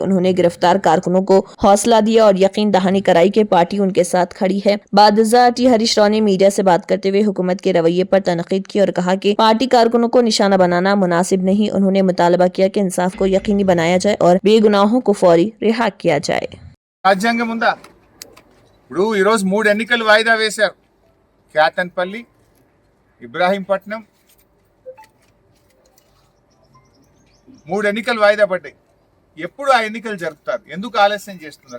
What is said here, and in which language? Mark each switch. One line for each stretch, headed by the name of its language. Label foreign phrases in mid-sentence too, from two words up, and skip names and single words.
Urdu: انہوں نے گرفتار کارکنوں کو حوصلہ دیا اور یقین دہانی کرائی کہ پارٹی ان کے ساتھ کھڑی ہے۔ بعد ازاں ٹی ہریش راؤ نے میڈیا سے بات کرتے ہوئے حکومت کے رویے پر تنقید کی اور کہا کہ پارٹی کارکنوں کو نشانہ بنانا مناسب نہیں۔ انہوں نے مطالبہ کیا کہ انصاف کو یقینی بنایا جائے اور بے گناہوں کو فوری رہا کیا جائے۔
Telugu: రాజ్యాంగం ఉందా? ఇప్పుడు ఈరోజు 3 ఎన్నికలు వాయిదా వేశారు. కేతన్పల్లి, ఇబ్రాహీంపట్నం, 3 ఎన్నికలు వాయిదా పడ్డాయి. ఎప్పుడు ఆ ఎన్నికలు జరుపుతారు? ఎందుకు ఆలస్యం చేస్తున్నారు?